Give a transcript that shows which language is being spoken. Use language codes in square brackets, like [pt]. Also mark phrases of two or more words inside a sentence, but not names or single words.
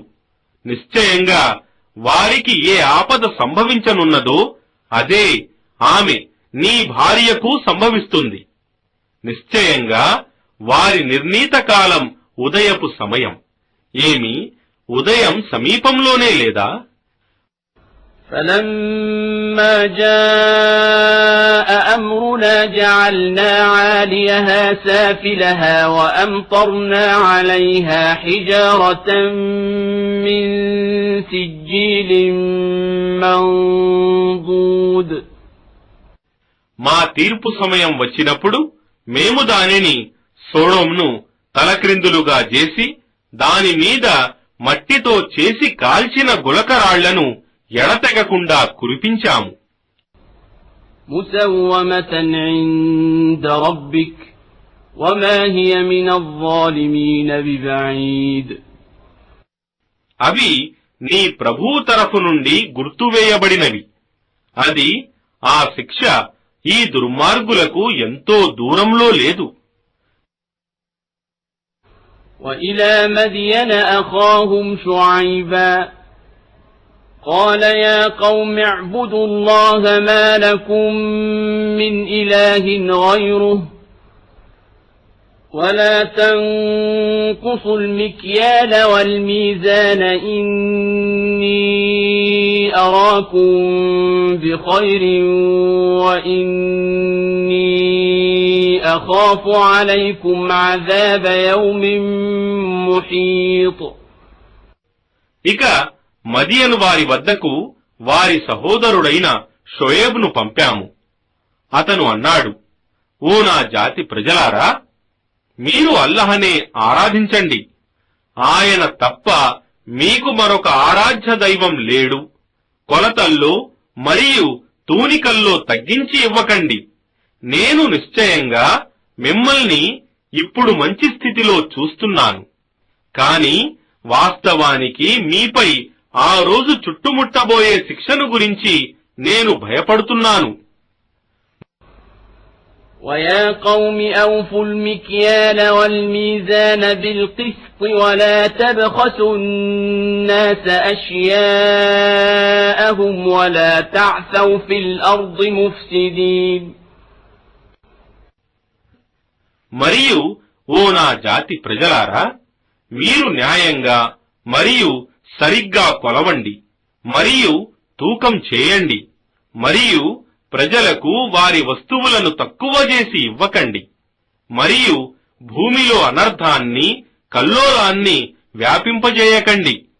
[te] నిశ్చయంగా వారికి ఏ ఆపద సంభవించనున్నదో అదే ఆమె నీ భార్యకు సంభవిస్తుంది. నిశ్చయంగా వారి నిర్ణీత కాలం ఉదయపు సమయం. ఏమి ఉదయం సమీపంలోనే లేదా? [ar] فلما جاء أمرنا جعلنا عاليها سافلها وأمطرنا عليها حجارة من سجيل منضود. [te] మా తీర్పు సమయం వచ్చినప్పుడు మేము దానిని సొడొంను తలక్రిందులుగా చేసి దాని మీద మట్టితో చేసి కాల్చిన గులకరాళ్లను ఎడతెగకుండా కురిపించాము. [ar] مسومة عند ربك وما هي من الظالمين ببعيد. [te] అవి నీ ప్రభువు తరఫు నుండి గుర్తువేయబడినవి. అది ఆ శిక్ష ఈ దుర్మార్గులకు ఎంతో దూరంలో లేదు. [ar] وإلى مدين أخاهم شعيبا قال يا قوم اعبدوا الله ما لكم من إله غيره ولا تنقصوا المكيال والميزان إني أراكم بخير وإني أخاف عليكم عذاب يوم محيط. [te] ఇక మదియను వారి వద్దకు వారి సహోదరుడైన షోయేబును పంపాము. అతను అన్నాడు, ఓ నా జాతి ప్రజలారా, మీరు అల్లహనే ఆరాధించండి. ఆయన తప్ప మీకు మరొక ఆరాధ్య దైవం లేడు. కొలతల్లో మరియు తూనికల్లో తగ్గించి ఇవ్వకండి. నేను నిశ్చయంగా మిమ్మల్ని ఇప్పుడు మంచి స్థితిలో చూస్తున్నాను. కాని వాస్తవానికి మీపై ఆ రోజు చుట్టుముట్టబోయే శిక్షను గురించి నేను భయపడుతున్నాను. [ar] وَيَا قَوْمِ أَوْفُوا الْمِكْيَالَ وَالْمِيزَانَ بِالْقِسْطِ وَلَا تَبْخَسُوا النَّاسَ أَشْيَاءَهُمْ وَلَا تَعْثَوْا فِي الْأَرْضِ مُفْسِدِينَ. [te] మరియు ఓ నా జాతి ప్రజలారా, మీరు న్యాయంగా మరియు సరిగ్గా కొలవండి మరియు తూకం చేయండి మరియు ప్రజలకు వారి వస్తువులను తక్కువ చేసి ఇవ్వకండి మరియు భూమిలో అనర్థాన్ని కల్లోలాన్ని వ్యాపింపజేయకండి.